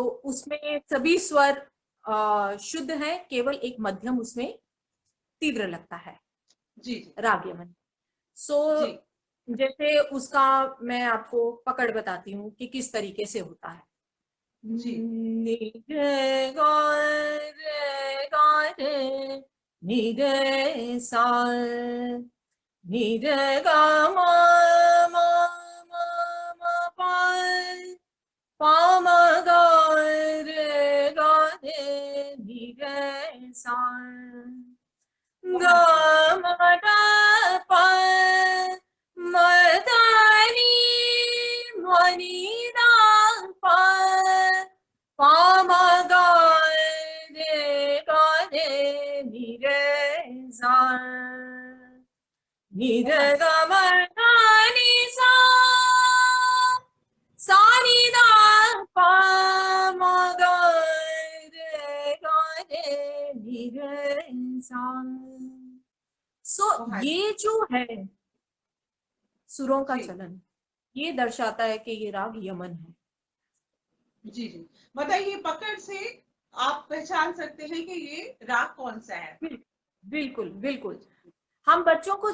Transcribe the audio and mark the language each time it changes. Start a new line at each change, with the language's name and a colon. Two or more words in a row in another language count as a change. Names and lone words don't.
Hindi: उसमें सभी स्वर शुद्ध है, केवल एक मध्यम उसमें तीव्र लगता है, जी जी राग यमन। सो जी जैसे उसका मैं आपको पकड़ बताती हूँ कि किस तरीके से होता है। जी नि रे गा रे गा रे, नि रे सा, नि रे गा मा मा मा मा पा, पा मा गा रे गा रे, नि रे सा, गा वहां से। मा डा पा, मा दा नी, मा नी दा पा, पा मा गा रे गा रे, नि रे सा, नि रे वहां से। गा मा गा नि सा, सा नि दा पा मा गा रे गा रे, नि रे सा। सो वहां से। ये जो है सुरों का जी चलन, ये दर्शाता है कि ये राग यमन है। जी जी। मतलब ये पकड़ से आप पहचान सकते हैं कि ये राग कौन सा है? बिल्कुल बिल्कुल। हम बच्चों को